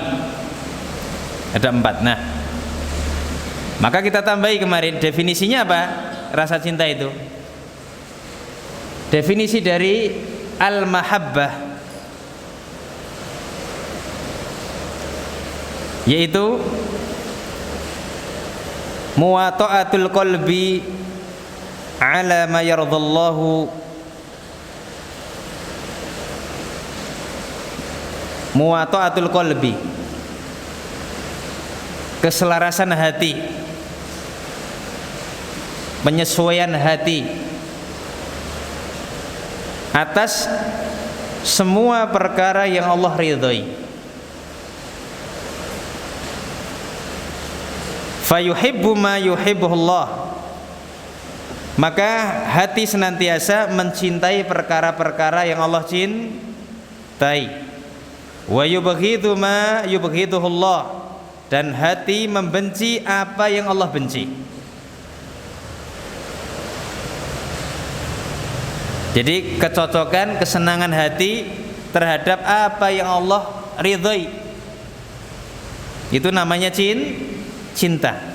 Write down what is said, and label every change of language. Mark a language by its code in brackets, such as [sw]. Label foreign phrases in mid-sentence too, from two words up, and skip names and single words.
[id] Ada 4. Nah, maka kita tambahi kemarin definisinya apa? Rasa cinta itu. Definisi dari al-mahabbah yaitu [ar] مواطأة القلب على ما يرضاه الله، مواطأة القلب, [id] keselarasan hati, penyesuaian hati atas semua perkara yang Allah ridhoi. [ar] فيحب ما يحبه الله, [id] maka hati senantiasa mencintai perkara-perkara yang Allah cintai. [ar] ويبغض ما يبغضه الله, [id] dan hati membenci apa yang Allah benci. Jadi kecocokan, kesenangan hati terhadap apa yang Allah ridhoi, itu namanya cinta.